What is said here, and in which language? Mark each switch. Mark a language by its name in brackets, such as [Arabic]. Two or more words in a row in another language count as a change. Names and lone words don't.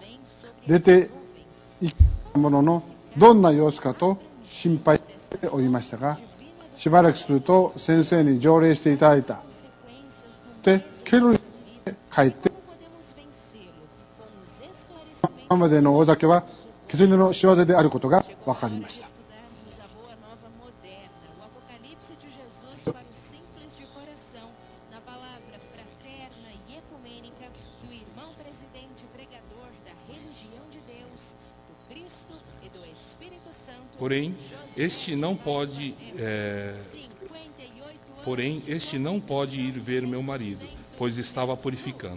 [Japanese] 出て行ったもののどんな様子かと心配しておりましたが、しばらくすると先生に条例していただいたでケルに帰って今までの大酒は狐の仕業であることが分かりました。 [Portuguese] Porém, este não pode ir ver meu marido, pois estava purificando.